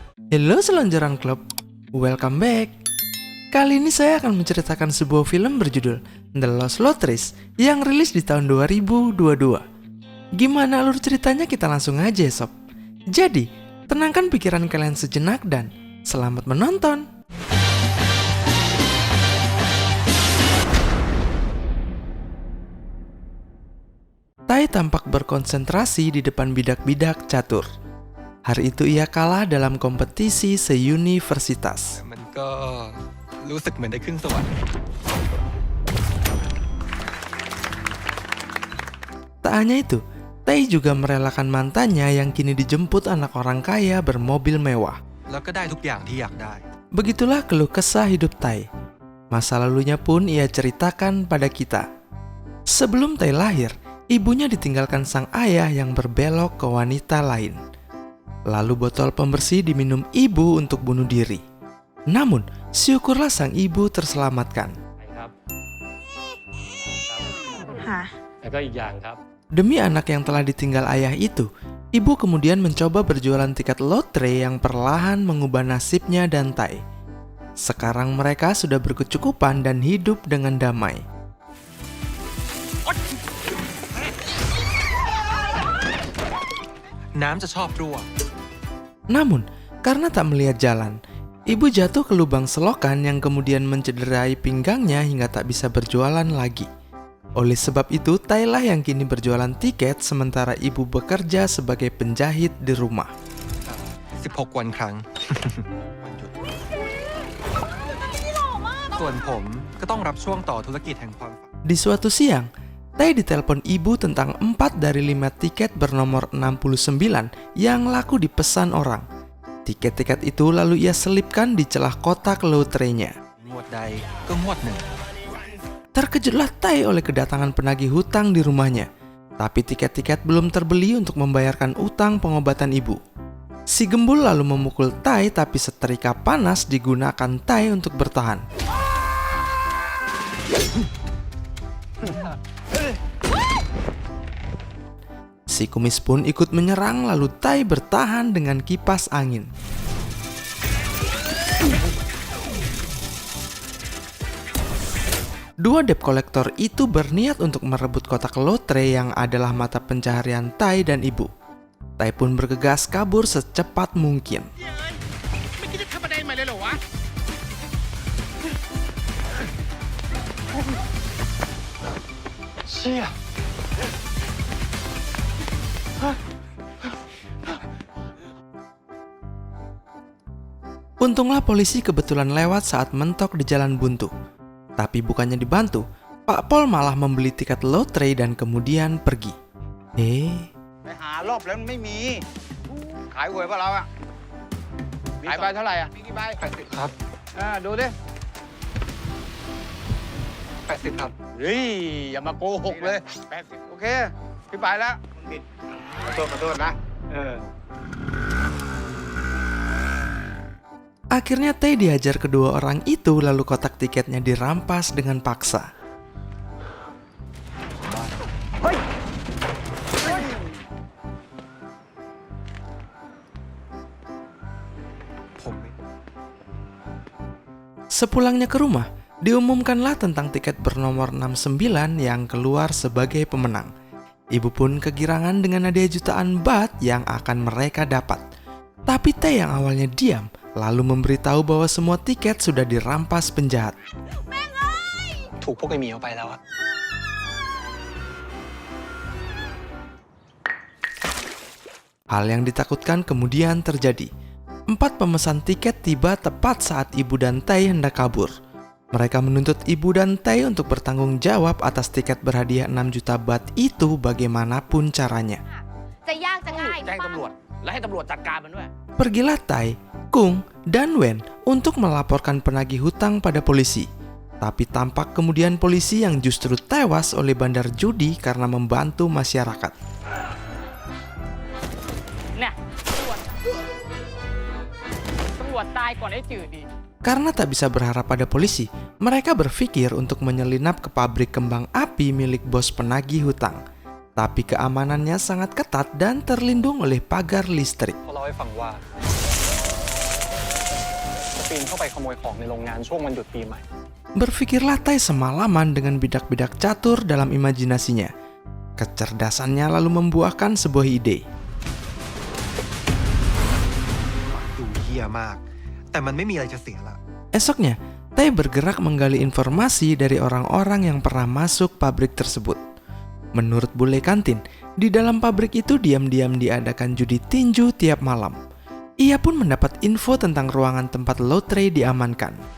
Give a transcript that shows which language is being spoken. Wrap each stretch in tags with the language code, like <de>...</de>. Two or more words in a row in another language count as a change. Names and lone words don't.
<id>Halo selonjoran klub,</id> <en>welcome back.</en> <id>Kali ini saya akan menceritakan sebuah film berjudul The Lost Lotteries yang rilis di tahun 2022. Gimana alur ceritanya, kita langsung aja sob. Jadi, tenangkan pikiran kalian sejenak dan selamat menonton. Tai tampak berkonsentrasi di depan bidak-bidak catur. Hari itu ia kalah dalam kompetisi se-universitas.</id> <th>มันก็รู้สึกเหมือนได้ขึ้นสวรรค์</th> <id>Tak hanya itu, Tai juga merelakan mantannya yang kini dijemput anak orang kaya bermobil mewah.</id> <th>แล้วก็ได้ทุกอย่างที่อยากได้</th> <id>Begitulah keluh kesah hidup Tai. Masa lalunya pun ia ceritakan pada kita. Sebelum Tai lahir, ibunya ditinggalkan sang ayah yang berbelok ke wanita lain. Lalu botol pembersih diminum ibu untuk bunuh diri. Namun, syukurlah sang ibu terselamatkan.</id> <th>ครับ ค่ะ แล้วก็อีกอย่างครับ</th> <id>Demi anak yang telah ditinggal ayah itu, ibu kemudian mencoba berjualan tiket lotre yang perlahan mengubah nasibnya dan Tai. Sekarang mereka sudah berkecukupan dan hidup dengan damai.</id> <th>น้ำจะชอบรั่ว</th> <id>Namun, karena tak melihat jalan, ibu jatuh ke lubang selokan yang kemudian mencederai pinggangnya hingga tak bisa berjualan lagi. Oleh sebab itu, Tai lah yang kini berjualan tiket sementara ibu bekerja sebagai penjahit di rumah.</id> <th>16 วันครั้ง วันหยุดส่วนผมก็ต้องรับช่วงต่อธุรกิจแห่งความฝัน</th> <id>Di suatu siang, Tai ditelepon ibu tentang 4 dari 5 tiket bernomor 69 yang laku dipesan orang. Tiket-tiket itu lalu ia selipkan di celah kotak lotrenya.</id> <th>งวดใดก็งวดหนึ่ง</th> <id>Terkejutlah Tai oleh kedatangan penagih hutang di rumahnya. Tapi tiket-tiket belum terbeli untuk membayarkan utang pengobatan ibu. Si gembul lalu memukul Tai, tapi setrika panas digunakan Tai untuk bertahan. Si kumis pun ikut menyerang, lalu Tai bertahan dengan kipas angin. Dua</id> <en>debt collector</en> <id>itu berniat untuk merebut kotak lotre yang adalah mata pencaharian Tai dan ibu. Tai pun bergegas kabur secepat mungkin.</id> <th>ไม่คิดจะทำอะไรมาเลยเหรอวะ เชี่ย</th> <id>Untunglah polisi kebetulan lewat saat mentok di jalan buntu. Tapi bukannya dibantu, Pak Pol malah membeli tiket lotre dan kemudian pergi.</id> <th>ไปหารอบแล้วมันไม่มี ขายหวยป่ะเราอะขายใบเท่าไหร่อะมีกี่ใบ 80 ครับ ดูดิ 80 ครับ เฮ้ย อย่ามาโกหกเลย80โอเค พี่ไปแล้วผิดขอโทษนะ</th> <id>Akhirnya Tai dihajar kedua orang itu, lalu kotak tiketnya dirampas dengan paksa.</id> <th>ผม</th> <id>Sepulangnya ke rumah, diumumkanlah tentang tiket bernomor 69 yang keluar sebagai pemenang. Ibu pun kegirangan dengan hadiah jutaan baht yang akan mereka dapat. Tapi Tai yang awalnya diam, lalu memberitahu bahwa semua tiket sudah dirampas penjahat.</id> <th>ถูกพวกไอ้หมีเอาไปแล้วอะ</th> <id>Hal yang ditakutkan kemudian terjadi. 4 pemesan tiket tiba tepat saat ibu dan Tai hendak kabur. Mereka menuntut ibu dan Tai untuk bertanggung jawab atas tiket berhadiah 6 juta baht itu bagaimanapun caranya.</id> <th>จะยากจะง่าย แจ้งตำรวจ แล้วให้ตำรวจจัดการมันด้วย</th> <id>Pergilah Tai, Kung, dan Wen untuk melaporkan penagih hutang pada polisi. Tapi tampak kemudian polisi yang justru tewas oleh bandar judi karena membantu masyarakat.</id> <th>เนี่ยตำรวจตายก่อนไอ้จืดดี</th> <id>Karena tak bisa berharap pada polisi, mereka berpikir untuk menyelinap ke pabrik kembang api milik bos penagih hutang. Tapi keamanannya sangat ketat dan terlindung oleh pagar listrik.</id> <th>เขาเล่าให้ฟังว่า ปีนเข้าไปขโมยของในโรงงานช่วงวันหยุดปีใหม่</th> <id>Berpikirlah Tai semalaman dengan bidak-bidak catur dalam imajinasinya. Kecerdasannya lalu membuahkan sebuah ide.</id> <th>ดูเหี้ยมาก แต่มันไม่มีอะไรจะเสียละ</th> <id>Esoknya, Tai bergerak menggali informasi dari orang-orang yang pernah masuk pabrik tersebut. Menurut bule kantin, di dalam pabrik itu diam-diam diadakan judi tinju tiap malam. Ia pun mendapat info tentang ruangan tempat lotre diamankan.</id>